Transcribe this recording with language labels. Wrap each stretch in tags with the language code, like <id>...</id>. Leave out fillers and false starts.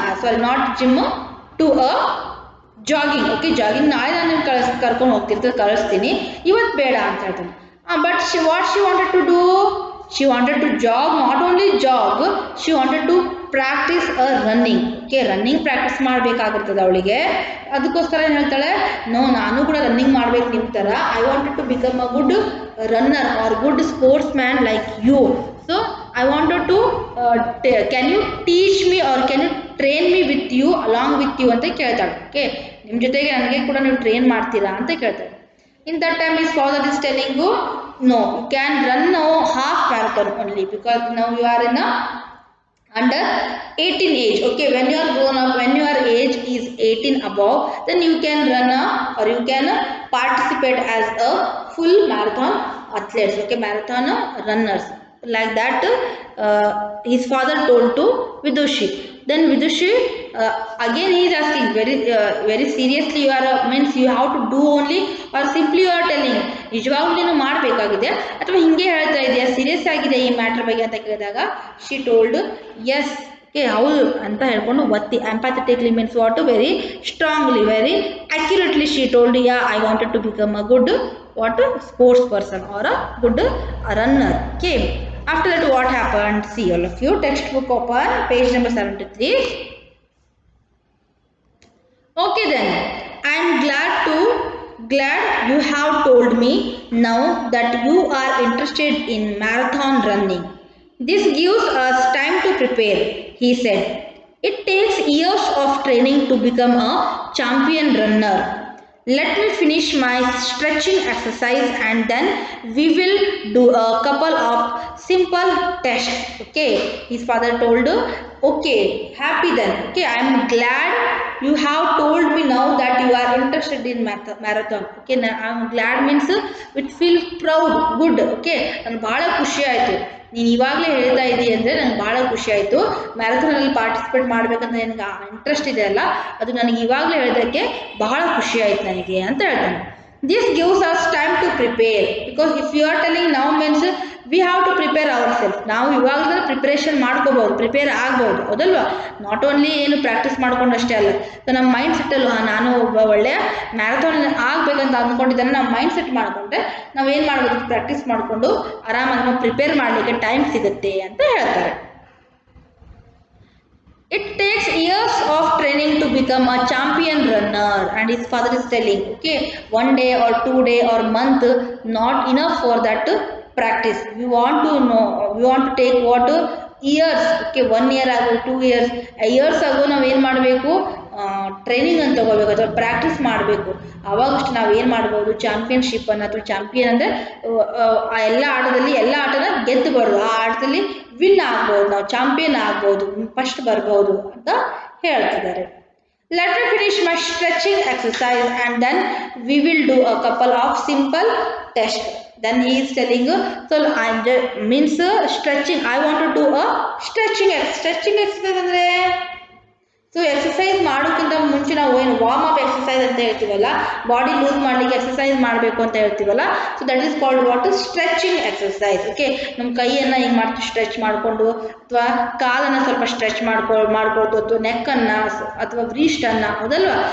<en>Sorry, not gym, to a jogging.</en> <kn>Okay, jogging ನಾಳೆ ನಾನು ಕರ್ಕೊಂಡು ಹೋಗ್ತಿರ್ತೀನಿ, ಕಳಿಸ್ತೀನಿ, ಇವತ್ತು ಬೇಡ ಅಂತ ಹೇಳ್ತಾನೆ.</kn> <en>But she wanted to do, she wanted to jog, not only jog, she wanted to practise running.</en> <kn>Okay, running practice ಮಾಡಬೇಕಾಗಿರ್ತದೆ ಅವಳಿಗೆ. ಅದಕ್ಕೋಸ್ಕರ ಏನು ಹೇಳ್ತಾಳೆ, ನೋ ನಾನು ಕೂಡ ರನ್ನಿಂಗ್ ಮಾಡ್ಬೇಕು ನಿಮ್ಮ ಥರ.</kn> <en>I wanted to become a good runner or good sportsman like you. So I wanted to can you teach me or can you train me with you, along with you</en> <kn>ಅಂತ ಕೇಳ್ತಾಳೆ. Okay, ನಿಮ್ಮ ಜೊತೆಗೆ ನನಗೆ ಕೂಡ ನೀವು train ಮಾಡ್ತೀರಾ ಅಂತ ಕೇಳ್ತಾಳೆ.</kn> <en>In that time his father is telling you, no you can run half marathon only because now you are in under 18 age. Okay, when you are grown up, when your age is 18 above, then you can run or you can participate as a full marathon athletes. Okay, marathon runners like that. His father told to Vidushi. Then Vidushi again he is asking very seriously, you are means you have to do only or simply you are telling,</en> <kn>ನಿಜವಾಗ್ಲೂ ನೀನು ಮಾಡಬೇಕಾಗಿದೆ ಅಥವಾ ಹಿಂಗೆ ಹೇಳ್ತಾ ಇದೆಯಾ, serious ಆಗಿದೆ ಈ matter ಬಗ್ಗೆ ಅಂತ ಕೇಳಿದಾಗ</kn> <en>she told yes, okay</en> <kn>ಹೌದು ಅಂತ ಹೇಳ್ಕೊಂಡು ಒತ್ತಿ</kn> <en>Empathetically means what very strongly, very accurately she told, yeah I wanted to become a good what sports person or a good runner. Okay, after that what happened, see all of you, textbook open, page number 73. Okay, then I am glad you have told me now that you are interested in marathon running. This gives us time to prepare, he said. It takes years of training to become a champion runner. Let me finish my stretching exercise and then we will do a couple of simple tests. Okay, his father told, okay, happy then. Okay, I am glad you have told me now that you are interested in marathon. Okay, I am glad means it feels proud, good.</en> <kn>Okay, ನಾನು ಭಾಳ ಖುಷಿ ಆಯಿತು ನೀನು ಇವಾಗಲೇ ಹೇಳ್ತಾ ಇದ್ದೀಯ ಅಂದರೆ ನನಗೆ ಭಾಳ ಖುಷಿ ಆಯಿತು. ಮ್ಯಾರಥಾನಲ್ಲಿ ಪಾರ್ಟಿಸಿಪೇಟ್ ಮಾಡಬೇಕಂತ ನಿನಗೆ ಇಂಟ್ರೆಸ್ಟ್ ಇದೆ ಅಲ್ಲ, ಅದು ನನಗೆ ಇವಾಗಲೇ ಹೇಳೋದಕ್ಕೆ ಬಹಳ ಖುಷಿ ಆಯಿತು ನನಗೆ ಅಂತ ಹೇಳ್ತಾನೆ.</kn> <en>This gives us time to prepare because if you are telling ನಾವು means we have to prepare our self.</en> <kn>ನಾವು ಇವಾಗಲೇ ಪ್ರಿಪ್ರೇಷನ್ ಮಾಡ್ಕೋಬೋದು, ಪ್ರಿಪೇರ್ ಆಗ್ಬೋದು, ಹೌದಲ್ವಾ.</kn> <en>not only</en> <kn>ಏನು ಪ್ರಾಕ್ಟೀಸ್ ಮಾಡ್ಕೊಂಡು ಅಷ್ಟೇ ಅಲ್ಲ, ಸೊ ನಮ್ಮ ಮೈಂಡ್ ಸೆಟ್ಟಲ್ಲೂ ನಾನು ಒಬ್ಬ ಒಳ್ಳೆಯ ಮ್ಯಾರಥಾನ್ ಆಗಬೇಕಂತ ಅಂದ್ಕೊಂಡಿದ್ದಾನೆ, ನಾವು ಮೈಂಡ್ ಸೆಟ್ ಮಾಡಿಕೊಂಡ್ರೆ ನಾವು ಏನು ಮಾಡ್ಬೋದು, ಪ್ರಾಕ್ಟೀಸ್ ಮಾಡಿಕೊಂಡು ಆರಾಮಾಗಿ ನಾವು ಪ್ರಿಪೇರ್ ಮಾಡಲಿಕ್ಕೆ ಟೈಮ್ ಸಿಗುತ್ತೆ ಅಂತ ಹೇಳ್ತಾರೆ.</kn> <en>It takes years of training to become a champion runner, and his father is telling, okay, one day or 2 day or month not enough for that practice. We want to take what years. Okay, 1 year ago, 2 years ago</en> <kn>ನಾವು ಏನು ಮಾಡಬೇಕು, training ಅಂತ ತಗೋಬೇಕು ಅಥವಾ practice ಮಾಡಬೇಕು. ಆವಾಗಷ್ಟು ನಾವು ಏನು ಮಾಡ್ಬೋದು, ಚಾಂಪಿಯನ್ಶಿಪ್ಪನ್ನು ಅಥವಾ ಚಾಂಪಿಯನ್ ಅಂದರೆ ಆ ಎಲ್ಲ ಆಟದಲ್ಲಿ ಎಲ್ಲ ಆಟನ ಗೆದ್ದಬಾರ್ದು, ಆ ಆಟದಲ್ಲಿ ವಿನ್ ಆಗ್ಬೋದು, ನಾವು ಚಾಂಪಿಯನ್ ಆಗ್ಬೋದು, ಫಸ್ಟ್ ಬರ್ಬೋದು ಅಂತ ಹೇಳ್ತಿದ್ದಾರೆ.</kn> <en>Let me finish my stretching exercise and then we will do a couple of simple test. Then he is telling, so means stretching, I want to do a stretching exercise ಅಂದರೆ</en> <kn>so exercise ಮಾಡೋಕ್ಕಿಂತ ಮುಂಚೆ ನಾವು ಏನು warm up exercise ಅಂತ ಹೇಳ್ತೀವಲ್ಲ, body loose ಮಾಡಲಿಕ್ಕೆ exercise ಮಾಡಬೇಕು ಅಂತ ಹೇಳ್ತೀವಲ್ಲ,</kn> <en>So that is called what stretching exercise.</en> <kn>Okay, ನಮ್ಮ ಕೈಯನ್ನು ಹಿಂಗೆ ಮಾಡ್ತೀವಿ ಸ್ಟ್ರೆಚ್ ಮಾಡಿಕೊಂಡು, ಅಥವಾ ಕಾಲನ್ನು ಸ್ವಲ್ಪ ಸ್ಟ್ರೆಚ್ ಮಾಡ್ಕೊಳ್ದು, ಅಥವಾ ನೆಕ್ಕನ್ನು ಅಥವಾ ವ್ರೀಸ್ಟನ್ನು, ಹೌದಲ್ವಾ?</kn>